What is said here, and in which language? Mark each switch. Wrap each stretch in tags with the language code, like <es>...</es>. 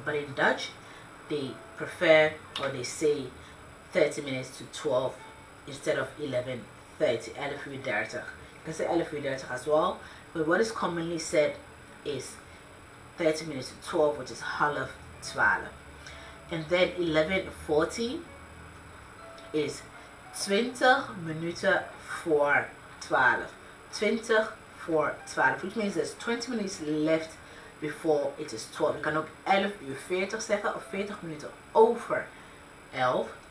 <en>But in Dutch they prefer, or they say 30 minutes to 12 instead of 11:30. 11:30. You can say 11:30 as well, but what is commonly said is 30 minutes to 12, which is half 12. And then 11:40 is</en> <nl>20 minuten voor 12. 20 voor 12,</nl> <en>which means there's 20 minutes left before it is 12.</en> <nl>Je kan ook 11:40 zeggen of 40 minuten over 11.</nl>